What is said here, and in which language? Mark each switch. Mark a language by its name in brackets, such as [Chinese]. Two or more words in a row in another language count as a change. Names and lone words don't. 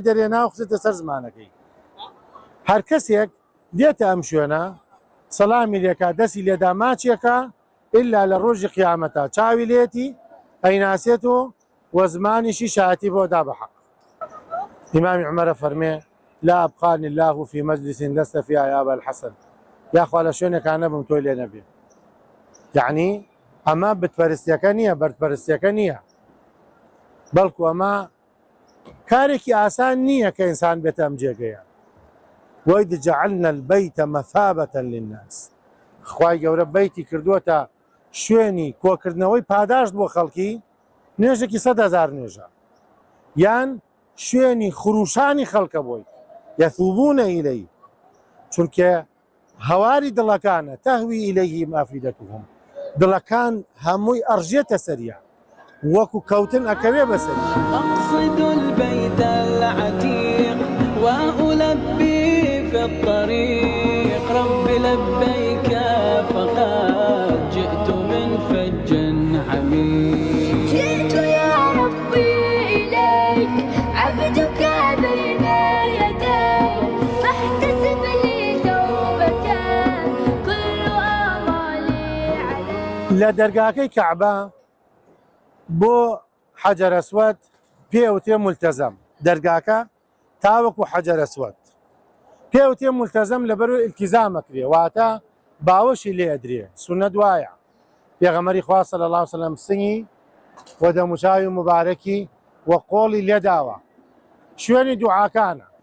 [Central Kurdish] دەرێنا و خستێتە سەر زمانەکەی هەر کەسێک دێتە ئەم شوێنە سەلامی لێکا دەستی لێدا ماچێکە ئللا لە ڕۆژی قیامەتە چاوی لێتی ئەیناسێت و زمانیشی شایەتی بۆ دا بەحەق ئیمامی عومەرە فەرمێ [Arabic] لا أبقاني الله في مجلس لست فيها يا أبا الحسن [Central Kurdish] یاخوا لە شوێنێکا نەبم تۆی لێ نەبێ یعنی ئەمە بتپەرستیەکە نییە بەرپەرستیەکە نییە بەڵکو ئەمە کارێکی ئاسان نییە کە ئینسان بێتە ئەم جێگەیە [Arabic] وإذ جعلنا البيت مثابة للناس [Central Kurdish] خوای گەورە بەیتی کردووەتە شوێنی کۆکردنەوەی پاداشت بۆ خەڵکی نوێژێکی 100,000 نوێژە یان شوێنی خروشانی خەڵکە بۆی [Arabic] یەثوبونە ئیلەی [Central Kurdish] چونکە هەواری دڵەکانە [Arabic] تەهوی ئیلەیهیم ئەفیدەتوهم [Central Kurdish] دڵەکان هەمووی ئەڕژێتە سەریە وەکو کەوتن ئەکەوێ بەسەری [Arabic] أقصد البيت العتيق وألبي في الطريق رب لبيك فقد جئت من فج عميق جئت يا ربي إليك عبدك بين يديك فاحتسب لي توبة كل آمالي عليك [Central Kurdish] لە دەرگاکەی کەعبە بۆ حەجەر ئەسوەد پێوتێ مولتەزەم دەرگاکە تاوەکو حەجەر ئەسوەد پێوتێ مولتەزەم لەبەرەوەی ئیلتیزامەکرێ واتە باوەشی لێ ئەدرێ سونەت وایە پێغەمبەری خوا [Arabic] صلی الله علیه وسلم [Central Kurdish] سنگی و دەموچاوی مبارەکی و قۆڵی لێداوە شوێنی دوعاکانە